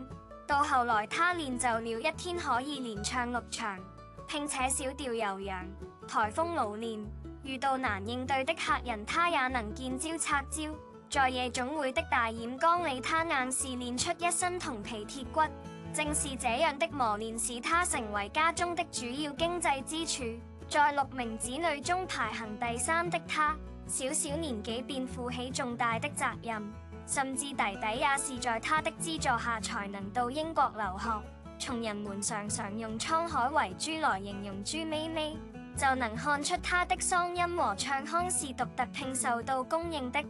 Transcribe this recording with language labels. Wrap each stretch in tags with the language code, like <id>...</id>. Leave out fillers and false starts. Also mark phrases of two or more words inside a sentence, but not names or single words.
<zh>到後來他練就了一天可以連唱6場，並且小調悠揚，台風老練。遇到難應對的客人，他也能見招拆招。在夜總會的大染缸裡，他硬是練出一身銅皮鐵骨。正是這樣的磨練，使他成為家中的主要經濟支柱。在6名子女中排行第3的他，小小年紀便負起重大的責任，甚至弟弟也是在他的資助下才能到英國留學。從人們常常用滄海遺珠來形容朱咪咪，就能看出他的嗓音和唱腔是獨特並受到公認的。</zh>